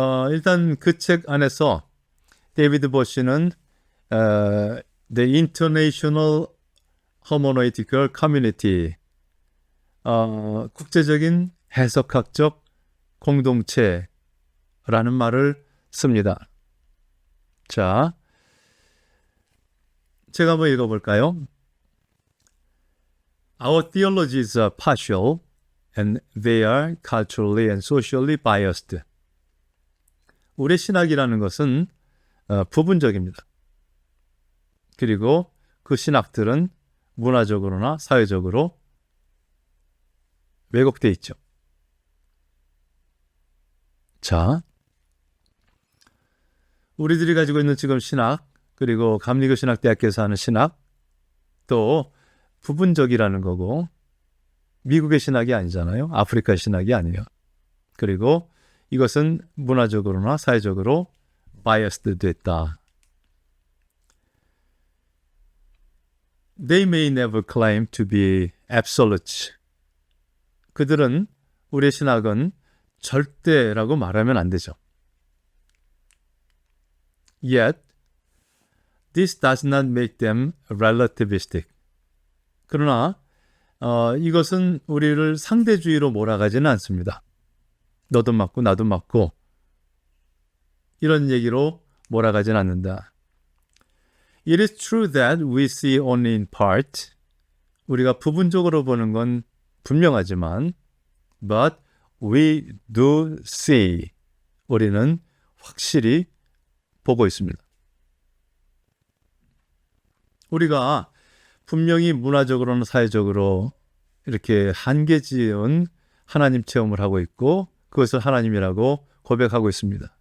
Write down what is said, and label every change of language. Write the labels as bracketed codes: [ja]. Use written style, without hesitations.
[ko] 일단 그 책 안에서 데이비드 보쉬는 The International Hermeneutical Community, 국제적인 해석학적 공동체라는 말을 씁니다. 자, 제가 한번 읽어볼까요? [en] Our theologies are partial and they are culturally and socially biased. [ko] 우리 신학이라는 것은 부분적입니다. 그리고 그 신학들은 문화적으로나 사회적으로 왜곡되어 있죠. 자, 우리들이 가지고 있는 지금 신학, 그리고 감리교 신학대학교에서 하는 신학, 또 부분적이라는 거고, 미국의 신학이 아니잖아요. 아프리카의 신학이 아니에요. 그리고 이것은 문화적으로나 사회적으로 바이어스드 됐다. [en] They may never claim to be absolute. [ko] 그들은 우리의 신학은 절대라고 말하면 안 되죠. [en] Yet, this does not make them relativistic. [ko] 그러나 이것은 우리를 상대주의로 몰아가지는 않습니다. 너도 맞고 나도 맞고 이런 얘기로 몰아가지는 않는다. [en] It is true that we see only in part. [ko] 우리가 부분적으로 보는 건 분명하지만 [en] but we do see. [ko] 우리는 확실히 보고 있습니다. 우리가 분명히 문화적으로는 사회적으로 이렇게 한계 지은 하나님 체험을 하고 있고 그것을 하나님이라고 고백하고 있습니다.